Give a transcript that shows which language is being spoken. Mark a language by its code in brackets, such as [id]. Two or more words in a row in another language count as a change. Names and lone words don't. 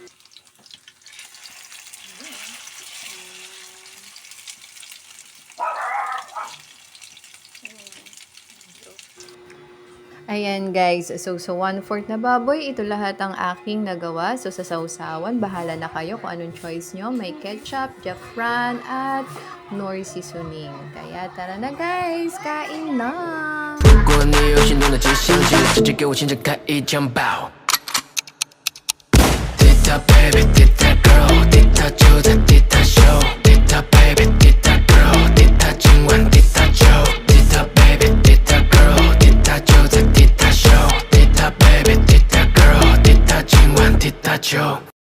[tl] Ayan guys, so 1/4 na baboy, ito lahat ang aking nagawa. So sa sausawan, bahala na kayo kung anong choice nyo. May ketchup, Jafran, at nor seasoning. Kaya tara na guys, kain na! [zh] 如果你有心动的迹象，记得直接给我亲自开一枪爆。滴答 baby， 滴答 girl， 滴答就在滴答秀。滴答 baby， 滴答 girl， 滴答今晚滴答酒。滴答 baby， 滴答 girl， 滴答就在滴答秀。滴答 baby， 滴答 girl， 滴答今晚滴答酒。